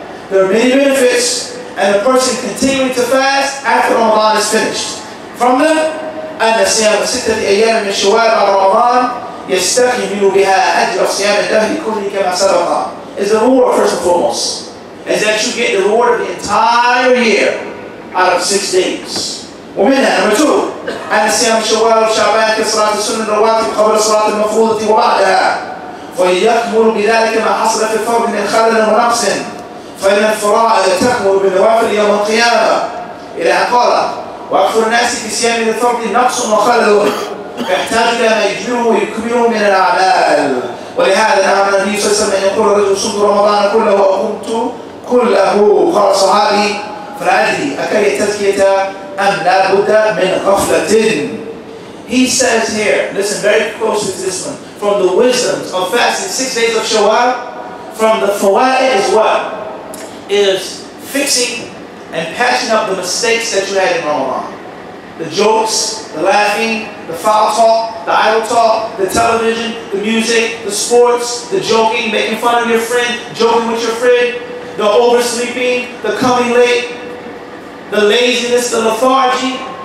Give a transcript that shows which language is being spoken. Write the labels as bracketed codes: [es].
[en] There are many benefits and a person continuing to fast after Ramadan is finished. From them, [ar] أن صيام 6 أيام من شوال بعد رمضان يستكمل بها أجر صيام الدهر كله كما سبق. Is the reward first and foremost. Is that you get the reward of the entire year out of 6 days. ومنها [en] number 2 [ar] أن صيام شوال وشعبان كصلاة السنة الرواتب قبل صلاة المفروضة وبعدها ويكمل بذلك ما حصل في الفرض من خلل ونقص فإن الفرائض تكمل بالنوافل يوم القيامة إلى أن قال وأكثر الناس في صيام الفرض نقص وخلل فيحتاج إلى ما يجبره ويكمله من الأعمال. ولهذا نهى النبي صلى الله عليه وسلم أن يقول الرجل صمت رمضان كله وقمت كله. قال الصحابي فلا أدري أكي التزكية أم لا بد من غفلة. [en] He says here, listen very closely to this one, from the wisdoms of fasting 6 days of Shawwal, from the fawaid is what? Is fixing and patching up the mistakes that you had in Ramadan. The jokes, the laughing, the foul talk, the idle talk, the television, the music, the sports, the joking, making fun of your friend, joking with your friend, the oversleeping, the coming late, the laziness, the lethargy.